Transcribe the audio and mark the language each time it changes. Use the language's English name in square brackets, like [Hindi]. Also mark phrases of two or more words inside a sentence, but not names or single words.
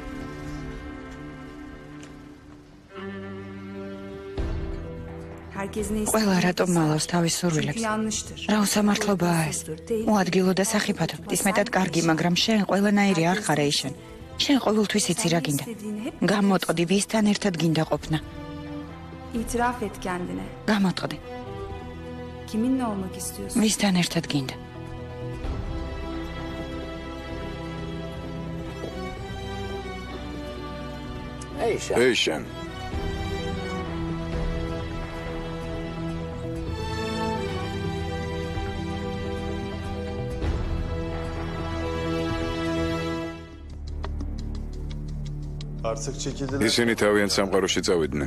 [Georgian] ყველა რატომ მალავს თავის სურვილებს? რა უსამართლობაა ეს? უადგილო და სახიფათო. ის მეტად კარგი, მაგრამ შენ ყველანაირი არ ხარ ეიშენ. შენ ყოველთვის იცი რა გინდა. გამოტყდი, ვისთან ერთად გინდა ყოფნა. [Turkish] İtiraf et kendine. [Georgian] გამოტყდი. [Turkish] Kiminle olmak istiyorsun? [Georgian] ვისთან ერთად გინდა. ეიშან. ისინი თავიანთ სამყაროში წავიდნენ.